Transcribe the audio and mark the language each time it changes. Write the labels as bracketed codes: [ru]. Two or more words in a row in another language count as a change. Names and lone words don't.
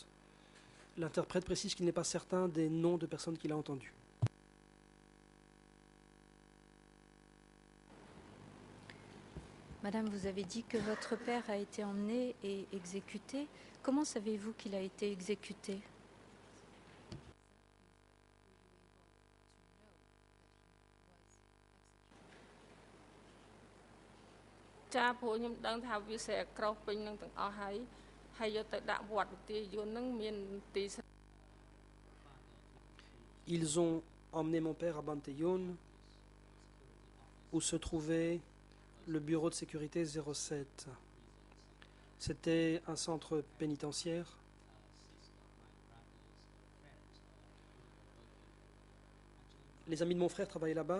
[fr] L'interprète précise qu'il n'est pas certain des noms de personnes qu'il a entendues. Madame, vous avez dit que votre père a été emmené et exécuté. Comment savez-vous qu'il a été exécuté? [km] ចាព្រោះខ្ញុំដឹងថាវាស្រែក្រោសពេញនឹងទាំងអស់ហើយយកទៅដាក់វត្តវិទាយយន្តនឹងមានទី [fr] Ils ont emmené mon père à Banteyoun, où se trouvait le bureau de sécurité 07. C'était un centre pénitentiaire. Les amis de mon frère travaillaient là-bas.